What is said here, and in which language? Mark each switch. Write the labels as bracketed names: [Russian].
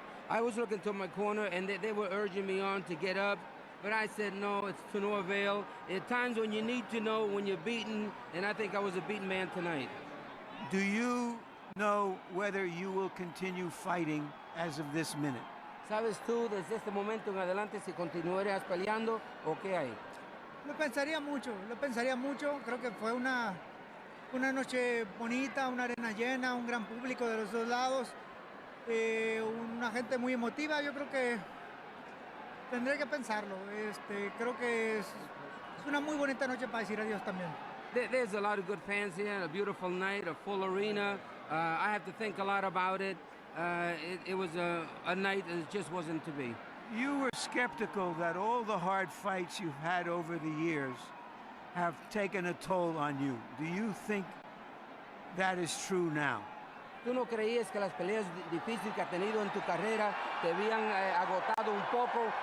[English] I was looking to my corner, and they were urging me on to get up. But I said, no, it's to no avail. At times when you need to know when you're beaten, and I think I was a beaten man tonight. Do you know whether you will continue fighting as of this minute? [Spanish] ¿Sabes tú desde este momento en adelante si continuarías peleando o qué hay? Lo pensaría mucho, lo pensaría mucho. Creo que fue una noche bonita, una arena llena, un gran público de los dos lados, una gente muy emotiva. Yo creo que tendré que pensarlo. Creo que es una muy bonita noche para decir adiós también. [English] There's a lot of good fans here, a beautiful night, a full arena. I have to think a lot about it. It was a night that just wasn't to be. You were skeptical that all the hard fights you've had over the years have taken a toll on you. Do you think that is true now? [Spanish] ¿Tú no creías que las peleas difíciles que has tenido en tu carrera te habían agotado un poco?